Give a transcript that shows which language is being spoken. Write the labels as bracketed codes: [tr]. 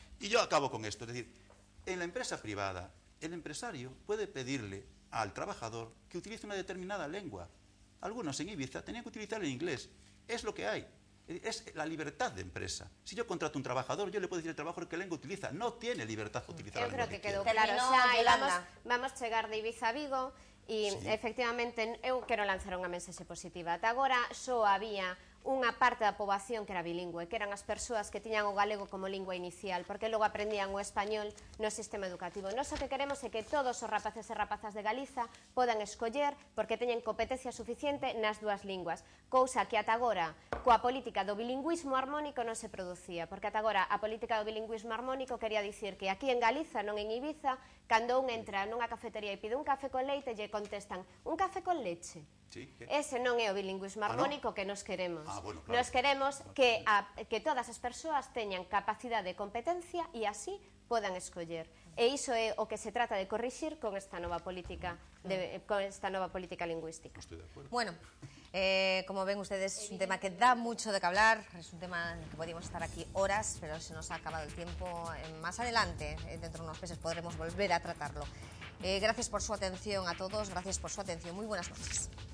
[es] Y yo acabo con esto. Es decir, en la empresa privada, el empresario puede pedirle al trabajador que utilice una determinada lengua. Algunos en Ibiza tenían que utilizar el inglés. Es lo que hay. Es la libertad de empresa. Si yo contrato a un trabajador, yo le puedo decir al trabajador qué lengua utiliza. No tiene libertad de utilizar la lengua que [gl] quedou claro. Vamos chegar de Ibiza a Vigo e, efectivamente, eu quero lanzar unha mensaxe positiva. Ata agora só había unha parte da poboación que era bilingüe, que eran as persoas que tiñan o galego como lingua inicial, porque logo aprendían o español no sistema educativo. Nós o que queremos é que todos os rapaces e rapazas de Galiza podan escoller porque teñen competencia suficiente nas dúas linguas, cousa que ata agora coa política do bilingüismo armónico non se producía, porque ata agora a política do bilingüismo armónico quería dicir que aquí en Galiza, non en Ibiza, cando un entra nunha cafetería e pide un café con leite, lle contestan un café con leche. Ese non é o bilingüismo armónico que nos queremos. Nos queremos que todas as persoas teñan capacidade e competencia e así podan escoller. E iso é o que se trata de corrixir con esta nova política lingüística. [es] Bueno, Como ven ustedes, es un tema que da mucho de qué hablar, es un tema en el que podríamos estar aquí horas, pero se nos ha acabado el tiempo. Más adelante, dentro de unos meses, podremos volver a tratarlo. Gracias por su atención a todos, gracias por su atención. Muy buenas noches.